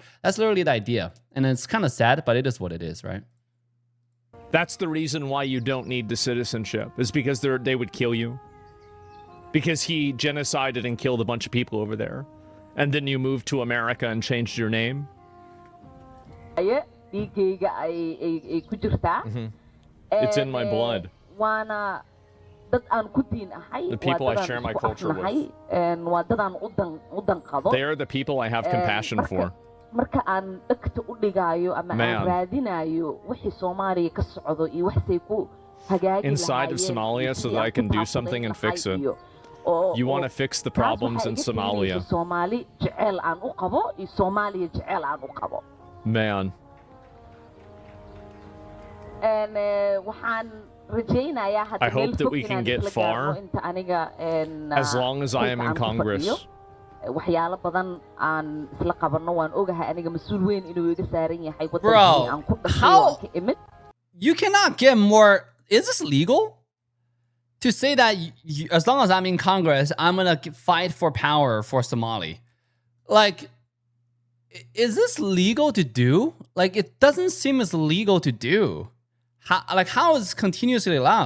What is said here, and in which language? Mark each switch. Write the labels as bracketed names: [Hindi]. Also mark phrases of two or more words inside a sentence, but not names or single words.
[English] That's literally the idea, and it's kind of sad, but it is what it is, right? That's the reason why you don't need the citizenship, is because they would kill you. Because he genocided and killed a bunch of people over there. And then you moved to America and changed your name. [Somali] dhiigayga ay ku jirtaa. [English] It's in my blood. [Somali] Waana dad aan ku diin ahay. [English] The people I share my culture with. [Somali] Waa dad aan u danqado. [English] They are the people I have compassion for. [Somali] Marka aan dhagta u dhigayo ama aan raadinayo wixii Soomaaliya ka socdo iyo waxay ku hagaagi [English] inside of Somalia so that I can do something and fix it. You want to fix the problems in Somalia. [Somali] Somali jecel aan u qabo iyo Soomaaliya jecel aan u qabo. [English] Man. [Somali] And waxaan rajaynayaa hadda [English] I hope that we can get far as long as I am in Congress. [Somali] waxyaalo badan aan isla qabanno waan ogahay aniga mas'uul weyn inuu iga saaran yahay waddanka aan ku dhashay [English] You cannot get more. Is this legal? To say that as long as I'm in Congress, I'm going to fight for power for Somali. Like, is this legal to do? Like, it doesn't seem as legal to do. How is this continuously allowed?